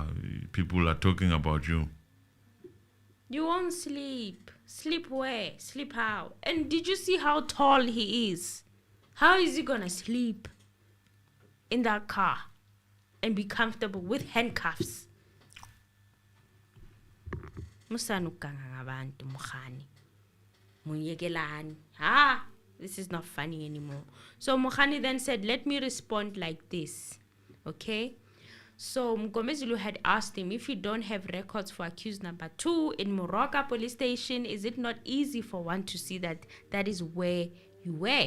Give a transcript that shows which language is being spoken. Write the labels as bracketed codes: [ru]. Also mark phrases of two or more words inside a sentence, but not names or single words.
[en] People are talking about you. You won't sleep. Sleep where? Sleep how? And did you see how tall he is? How is he gonna sleep in that car and be comfortable with handcuffs? [zu] Musanukanga ngabantu Mogane. Muyekelani. [en] This is not funny anymore. So Mogane then said, let me respond like this. Okay? So Mngomezulu had asked him, if you don't have records for accused number 2 in Moroka police station, is it not easy for one to see that that is where you were?